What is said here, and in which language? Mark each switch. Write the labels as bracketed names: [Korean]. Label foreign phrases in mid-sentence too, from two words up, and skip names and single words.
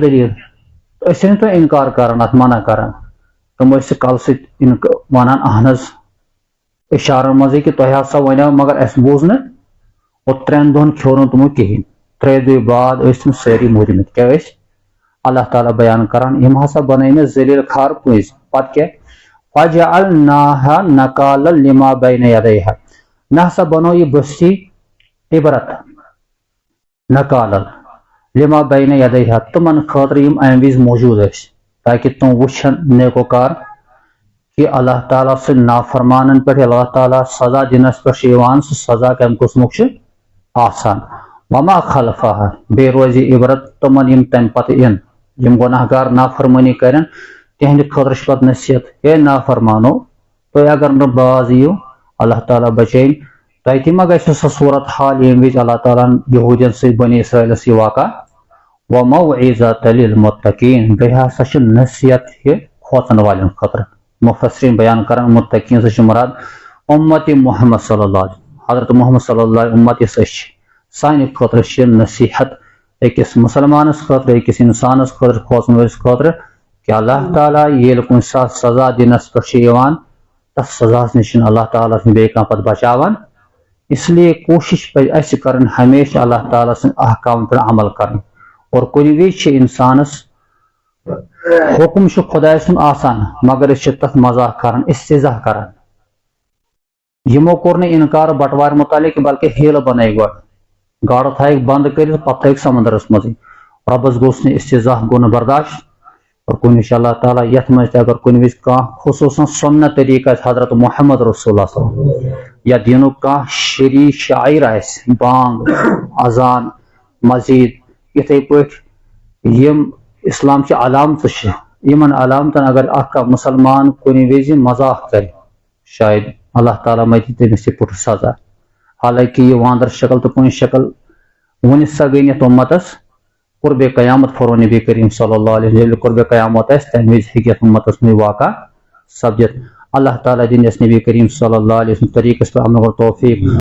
[Kashmiri] دلیل أسۍ چھِنہٕ تۄہہِ انکار کران اتھ منع کران تم ٲسۍ کل سۭتۍ ونان اہن حظ اشارن منٛزٕے کہ تۄہہِ ہسا ونیو مگر اسہِ بوٗز نہٕ اور 3 دۄہن کھیوٚو نہٕ تمو کہیٖنۍ 3 دۄہہِ بعد ٲسۍ تِم سٲری موٗدمٕتۍ کیٛاہ ٲسۍ اللہ تعالیٰ بیان کران یم ہسا بنٲے مےٚ ذلیل خار پٔزۍ پتہٕ کیٛاہ [Arabic] فجعلناها نکالا لما بین یدیها [Kashmiri] مےٚ ہسا بنو یہ بستی عبرت [Arabic] نکالا لما بین یدیها [Kashmiri] تمن خاطر یم امہِ وز موجود ٲسۍ تاکہ تم وچھن نیکوکار کہ اللہ تعالیٰ سٕنٛدۍ نافرمانن پٮ۪ٹھ اللہ تعالیٰ سزا دِنس پٮ۪ٹھ چھُ یِوان سُہ سزا کمہِ قٕسمُک چھُ آسان [Arabic] وما خلفها [Kashmiri] بیٚیہِ روزِ عبرت تمن یم تمہِ پتہٕ یِن یم گۄناہ گار نافرمٲنی کرن تہندِ خٲطرٕ چھِ پتہٕ نصیحت ہے نافرمانو تُہۍ اگر نہٕ باز یِیِو اللہ تعالیٰ بچٲیِن تۄہہِ تہِ ما گژھِ سۄ صوٗرت حال ییٚمہِ وِزِ اللہ تعالیٰ ہن یہوٗدین سۭتۍ بنی اسرائیلس یہِ واقع [Arabic] وموعظۃ للمتقین [Kashmiri] بیٚیہِ ہسا چھِ نصیحت یہِ کھوژن والٮ۪ن خٲطرٕ مفسرین بیان کران متقین سے چھُ مراد اُمت محمد [Arabic] صلی اللہ [Kashmiri] علیہ حضرت محمد [Arabic] صلی اللہ علیہ [Kashmiri] امت یُس أسۍ چھِ سانہِ خٲطرٕ چھِ نصیحت أکِس مُسلمانس خٲطرٕ أکِس انسانس خٲطرٕ کھوژن وٲلِس خٲطرٕ کہ اللہ تعالیٰ ییٚلہِ کُنہِ ساتہٕ سزا دِنس پٮ۪ٹھ چھُ یِوان تتھ سزاہس نِش چھُنہٕ اللہ تعالیٰ بیٚیہِ کانٛہہ پتہٕ بچاوان [Urdu] اس لیے [Kashmiri] کوٗشش پزِ اسہِ کرٕنۍ ہمیشہ اللہ تعالیٰ سٕنٛدِ احکامن پٮ۪ٹھ عمل کرٕنۍ اور کُنہِ وِزِ چھِ انسانس حکم چھُ خۄداے سُنٛد آسان مگر أسۍ چھِ تتھ مذاق کران استہزاء کران یِمو کوٚر نہٕ انکار بٹوارِ متعلق بلکہ ہیلہٕ بنٲے گۄڈٕ گاڈٕ تھایکھ بنٛد کٔرِتھ پتہٕ تھٲیکھ سمندرس منٛزٕے رۄبس گوٚژھ نہٕ استہزاء گوٚو نہٕ برداشت اور کُنہِ وِزِ اللہ تعالیٰ یتھ منٛز تہِ اگر کُنہِ وِزِ کانٛہہ خصوٗصاً سُنت طریٖقہٕ آسہِ حضرت محمد رسول اللہ [Arabic] صلی اللہ علیہ وسلم [Kashmiri] یا دیٖنُک کانٛہہ شریع شاعر آسہِ بانگ اذان مزیٖد یِتھٕے پٲٹھۍ یم اسلام چہِ علامتہٕ چھِ یمن علامتن اگر اکھ کانٛہہ مُسلمان کُنہِ وِزِ مذاق کرِ شاید اللہ تعالیٰ ما دِ تٔمِس یہِ پُٹھ سزا حالانکہ یہ واندر شکل تہٕ پوٗنٛژ شکل ؤنِتھ سا گٔے یتھ اُمتس قربِ قیامت فرموو نبی کریم [Arabic] صلی اللہ علیہ وسلم [Kashmiri] ییٚلہِ قربِ قیامت آسہِ تمہِ وِزِ ہیٚکہِ یتھ اُمتس منٛز واقع سپدِتھ اللہ تعالیٰ دِنہِ اَسہِ نبی کریم [Arabic] صلی اللہ علیہ وسلم [Kashmiri] طریٖقس پٮ۪ٹھ عمل توفیٖق